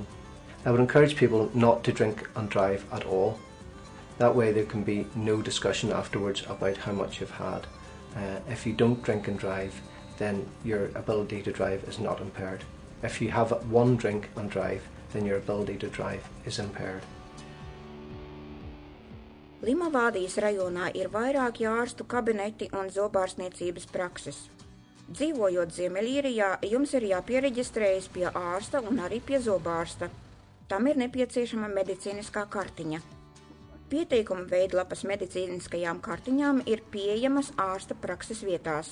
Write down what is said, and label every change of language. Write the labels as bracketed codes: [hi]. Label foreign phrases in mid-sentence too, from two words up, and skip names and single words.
[en] I would encourage people not to drink and drive at all. That way there can be no discussion afterwards about how much you've had. If you don't drink and drive, then your ability to drive is not impaired. If you have one drink and drive, then your ability to drive is impaired. [lv] Limavādijas rajonā ir vairāki ārstu kabineti un zobārstniecības prakses. Dzīvojot Ziemeļīrijā, jums ir jāpiereģistrējas pie ārsta un arī pie zobārsta. Tam ir nepieciešama medicīniskā kartiņa. Pieteikuma veidlapas medicīniskajām kartiņām ir pieejamas ārsta prakses vietās.